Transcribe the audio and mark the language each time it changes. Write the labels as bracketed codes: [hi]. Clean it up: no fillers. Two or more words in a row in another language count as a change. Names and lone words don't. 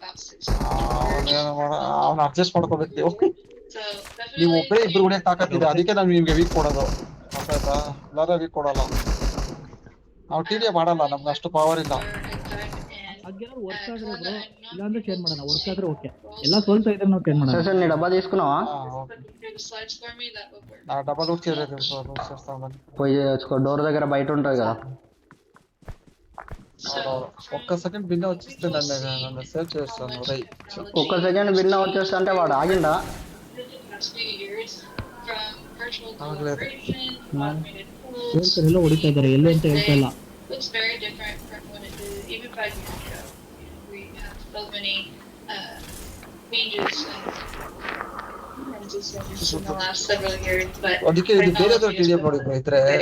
[kn] ಅವ್ನ ಅಡ್ಜಸ್ಟ್ ಮಾಡ್ಕೋಬೇಕು ನೀವು. ನೀವು ಒಬ್ಬರೇ ಇಬ್ರು ಹೊಡಿಯಕ್ ತಾಕತ್ತಿದೆ, ಅದಕ್ಕೆ ನಾವು ನಿಮ್ಗೆ ವೀಕ್ ಕೊಡೋದು, ಗೊತ್ತಾಯ್ತಾ? ಇಲ್ಲಾಂದ್ರೆ ವೀಕ್ ಕೊಡಲ್ಲ. ನಾವು ಟಿಡಿಎ ಮಾಡಲ್ಲ, ನಮ್ಗೆ ಅಷ್ಟು ಪವರ್ ಇಲ್ಲ. ಅದ್ಯಾರು ವರ್ಕ್ ಆದ್ರೆ ಬ್ರೋ, ಇಲ್ಲಾಂದ್ರೆ ಚೇಂಜ್ ಮಾಡೋಣ. ವರ್ಕ್ ಆದ್ರೆ ಓಕೆ, ಎಲ್ಲ ಸೋಲ್ತಾ ಇದ್ರೆ ನಾವು ಚೇಂಜ್ ಮಾಡೋಣ. [te] సరే నీ డబ్బా తీసుకున్నావా? నా డబల్ లూట్ చేయలేదు, పోయి తెచ్చుకో, డోర్ దగ్గర బయట ఉంటుంది కదా. ఒక్క సెకండ్ బిన్న వచ్చేస్తే నన్ను సేవ్ చేస్తాను. ఒక్క సెకండ్ బిన్న వచ్చేస్తా అంటే వాడు ఆగిండా? ಆಗలేదు. [kn] ಎಲ್ಲ ಹೊಡಿತಾ ಇದಾರೆ, ಎಲ್ಲೇ ಅಂತ ಹೇಳ್ತಾ ಇಲ್ಲ. ಅದಕ್ಕೆ ಇದು ಬೇರೆದು ಟಿಡಿಎ ನೋಡಿದ್ರು ಇದ್ರೆ